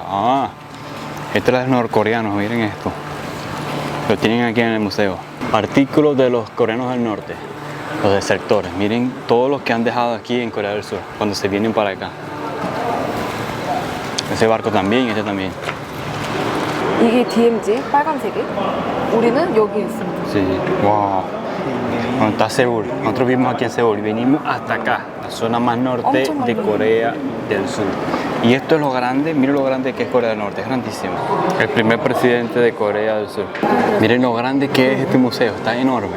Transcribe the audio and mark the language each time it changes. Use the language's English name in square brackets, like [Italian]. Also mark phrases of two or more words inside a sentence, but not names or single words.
[Spanish] Este es de los norcoreanos, miren esto. Lo tienen aquí en el museo. Artículos de los coreanos del norte, los desertores. Miren todos los que han dejado aquí en Corea del Sur cuando se vienen para acá. Ese barco también, este también. [Korean] 이게 DMZ 빨간색이? 우리는 여기 있습니다. [Spanish] Sí, wow. Bueno, está Seúl. Nosotros vivimos aquí en Seúl y venimos hasta acá, la zona más norte de Corea del Sur. Y esto es lo grande, miren lo grande que es Corea del Norte, es grandísimo. El primer presidente de Corea del Sur. Miren lo grande que es este museo, está enorme.